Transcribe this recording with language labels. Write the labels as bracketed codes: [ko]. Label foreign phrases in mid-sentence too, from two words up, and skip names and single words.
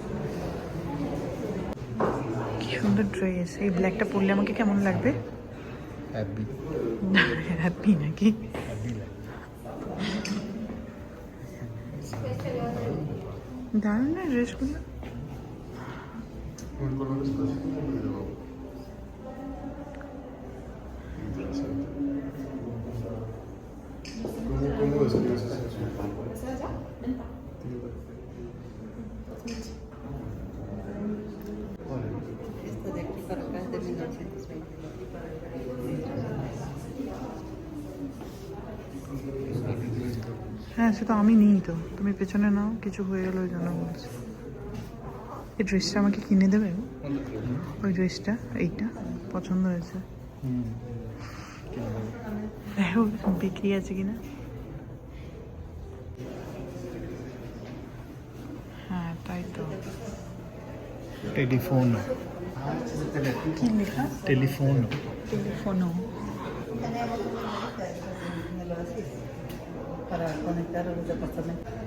[bn] কি সুন্দর ড্রেস, এই ব্ল্যাকটা পরলে আমাকে কেমন লাগবে? হ্যাপি হ্যাপি নাকি? দারুণ না ড্রেসগুলো। [es] ¿Cómo describes esa Esto de aquí para acá es de 1920. [bn] হ্যাঁ, সে তো আমি নিই, তো তুমি পেছনে নাও, কিছু হয়ে গেল ওই জন্য বলছি। এই ড্রেসটা আমাকে কিনে দেবে? ওই ড্রেসটা, এইটা পছন্দ হয়েছে, দেখো বিক্রি আছে কিনা। হ্যাঁ তাই তো। টেলিফোন কি লেখা? টেলিফোন টেলিফোনও। [es] Para conectar a los departamentos.